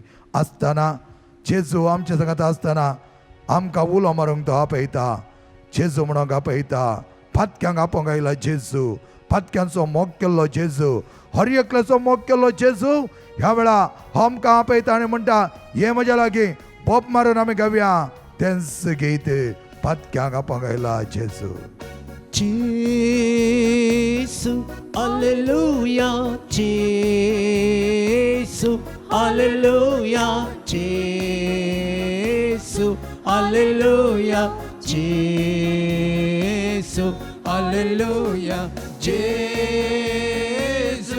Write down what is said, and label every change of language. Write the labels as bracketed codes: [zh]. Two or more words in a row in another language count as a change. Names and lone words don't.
[kok] आसतना जेजू आमच्या संगात आसतना आमकां उलो मारूंक तो आपयता जेजू म्हणून आपयता फातक्यांक आपोवंक आयला जेजू फातक्यांचो मोग केल्लो जेजू हर एकल्याचो मोग केल्लो जेजू ह्या वेळा आमकां आपयता आनी म्हणटा हे म्हज्या लागीं बोप मारून आमी गावया तेंच गीत फातक्यांक आपोवंक आयला जेजू [la] Jesu, Alleluia, Jesu, Alleluia, Jesu, Alleluia, Jesu, Alleluia, Jesu,